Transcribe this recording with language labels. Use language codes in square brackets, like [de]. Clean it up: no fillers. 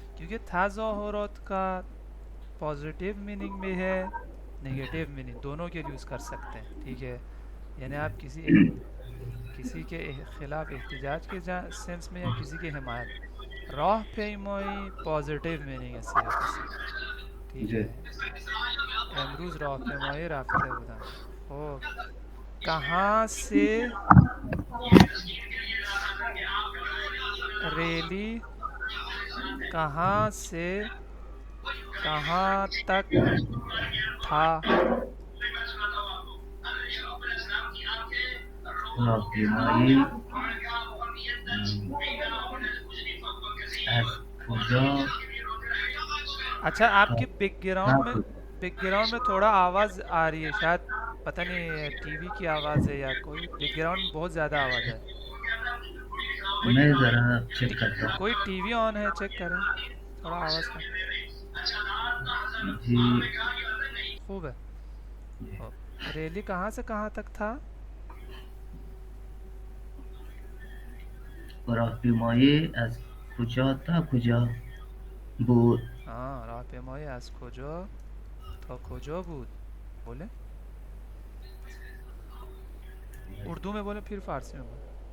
[ur] کیونکہ تظاہرات کا positive meaning بھی ہے، نگیٹیو میننگ دونوں کے لیے یوز کر سکتے ہیں. ٹھیک ہے، یعنی آپ کسی کے خلاف احتجاج کے سینس میں یا کسی کی حمایت. راہ پیمائی پازیٹیو میننگ ہے صرف اس کی. ٹھیک جی. [fa] ہے، امروز راه پیمایی رفته بودم. [ur] خب کہاں سے ریلی کہاں سے کہاں تک تھا؟ [fa] راهپیمایی از کجا [ur] اچھا آپ [fa] تا [ur] کے بیک گراؤنڈ میں [fa] کجا؟ [ur] تھوڑا آواز آ رہی ہے، شاید پتہ نہیں ٹی وی کی آواز ہے یا کوئی بیک گراؤنڈ میں بہت زیادہ آواز ہے. کوئی میں ذرا چیک کرتا کوئی ہوں. ٹی وی آن ہے، چیک کریں تھوڑا آواز کم. جی. خوب ہے. ریلی کہاں سے کہاں تک تھا؟ [fa] راهپیمایی از کجا تا کجا بود؟ راهپیمایی از کجا تا کجا بود؟ [ur] بولیں اردو میں بولیں پھر فارسی میں بولیں.